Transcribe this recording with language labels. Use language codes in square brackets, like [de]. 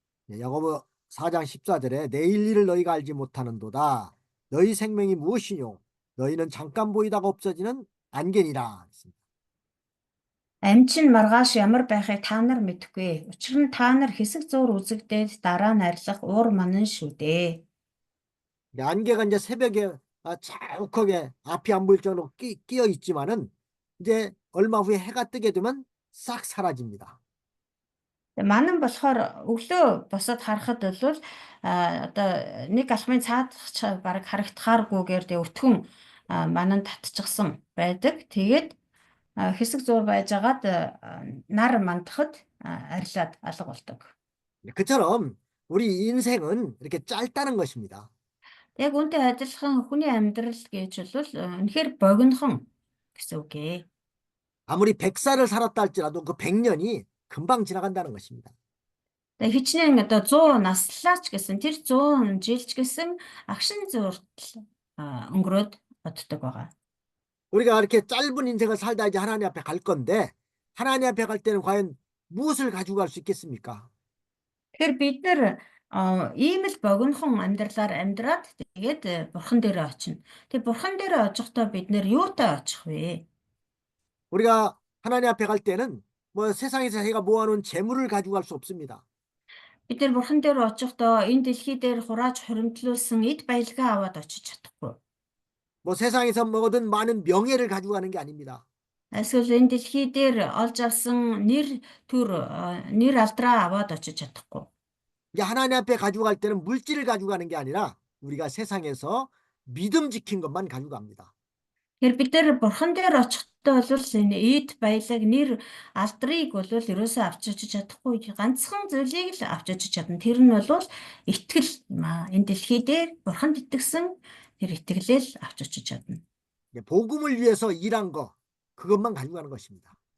[ko] 야고보 4장 14절에 내일 일을 너희가 알지 못하는도다. 너희 생명이 무엇이뇨? 너희는 잠깐 보이다가 없어지는 안개니라. [mn] Амьд чинь маргааш ямар байхыг та нар мэдэхгүй. Учир нь та нар хэсэг зуур үзэгдээд дараа нь арилах уур манан шүү дээ. [ko] 안개가 이제 새벽에 자욱하게 앞이 안 보일 정도로 끼어 있지만은 이제 얼마 후에 해가 뜨게 되면 싹 사라집니다. [mn] Манан болохоор өглөө босоод харахад бол одоо нэг алхмын цаад баг харагдахааргүйгээр тэг өтгөн манан татчихсан байдаг. Тэгээд хэсэг зуур байжгаад нар мандахад арилаад алга болдог. [ko] 그처럼 우리 인생은 이렇게 짧다는 것입니다. [mn] Яг үүнтэй адилхан хүний амьдрал гэж бол үнэхээр богинохон гэсэн үг ээ. [ko] 아무리 100살을 살았다 할지라도 그 100년이 금방 지나간다는 것입니다. [mn] Тэгээ хичнээн одоо 100 наслаач гэсэн тэр 100 жилч гэсэн агшин зуурт өнгөрөөд боддог байгаа. [ko] 우리가 이렇게 짧은 인생을 살다 이제 하나님 앞에 갈 건데 하나님 앞에 갈 때는 과연 무엇을 가지고 갈 수 있겠습니까? [mn] Тэгэхээр бид нэр ийм л богинохон амьдралаар амьдраад тэгээд бурхан дээрээ очино. Тэгээд бурхан дээрээ очихдоо бид нэр юутай очих вэ? [ko] 우리가 하나님 앞에 갈 때는 뭐 세상에서 자기가 모아놓은 재물을 가지고 갈 수 없습니다. [mn] Бид нэр бурхан дээр очихдоо энэ дэлхий дээр хурааж хуримтлуулсан эд баялгаа аваад очиж чадахгүй. [ko] 뭐 세상에서 먹어둔 많은 명예를 가지고 가는 게 아닙니다. [mn] Эсвэл энэ дэлхий дээр олж авсан нэр алдраа аваад очиж чадахгүй. [ko] 이제 하나님 앞에 가지고 갈 때는 물질을 가지고 가는 게 아니라 우리가 세상에서 믿음 지킨 것만 가지고 갑니다. [mn] Тэгэхээр бид нэр бурхан дээр очихдоо бол энэ эд баялаг нэр алдрыг бол ерөөсөө авч очиж чадахгүй. Ганцхан зүйлийг л авч очиж чадна. Тэр нь бол итгэл юм аа. Энэ дэлхий дээр бурханд итгэсэн тэр итгэлэл авч очиж чадна. [ko] 복음을 위해서 일한 거 그것만 가지고 가는 것입니다.